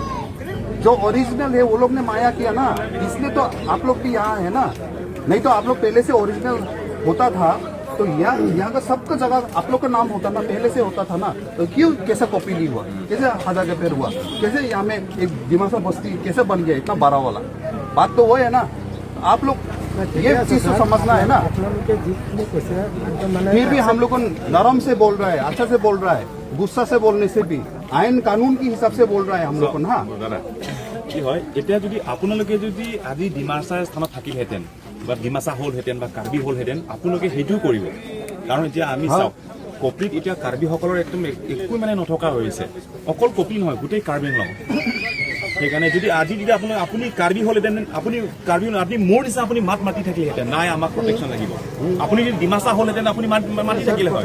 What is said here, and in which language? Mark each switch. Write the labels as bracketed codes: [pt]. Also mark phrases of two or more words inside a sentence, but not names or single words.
[hi] जो ओरिजिनल है वो लोग ने माया किया ना इसलिए तो आप लोग भी यहाँ है ना नहीं तो आप लोग पहले से ओरिजिनल होता था तो यहाँ का सबका जगह आप लोग का नाम होता ना पहले से होता था ना तो क्यों कैसे कॉपी हुआ कैसे हाजा गफर हुआ कैसे यहाँ में एक डिमासा बस्ती कैसे बन गया इतना बड़ा वाला बात तो वो है ना आप लोग ये चीज तो समझना है ना फिर भी हम लोग को नरम से बोल रहा है अच्छा से बोल रहा है गुस्सा से बोलने से भी आईन कानून के हिसाब से बोल रहा है हम लोग को ना [as] কি হয় এতিয়া যদি আপোনালোকে যদি আজি ডিমাছা স্থানত থাকিলহেঁতেন বা ডিমাছা হ'লহেঁতেন বা কাৰ্বি হ'লহেঁতেন আপোনালোকে সেইটোও কৰিব কাৰণ এতিয়া আমি চাওক কপিত এতিয়া কাৰ্বিসকলৰ একদম একো মানে নথকা হৈছে অকল কপি নহয় গোটেই কাৰ্বি আংলং সেইকাৰণে যদি আজি যদি আপুনি কাৰ্বি হ'লহেঁতেন আপুনি মোৰ নিচিনা আপুনি মাত মাতি থাকিলেহেঁতেন নাই আমাক প্ৰটেকশ্যন লাগিব আপুনি যদি ডিমাছা হ'লহেঁতেন আপুনি মাতি থাকিলে হয়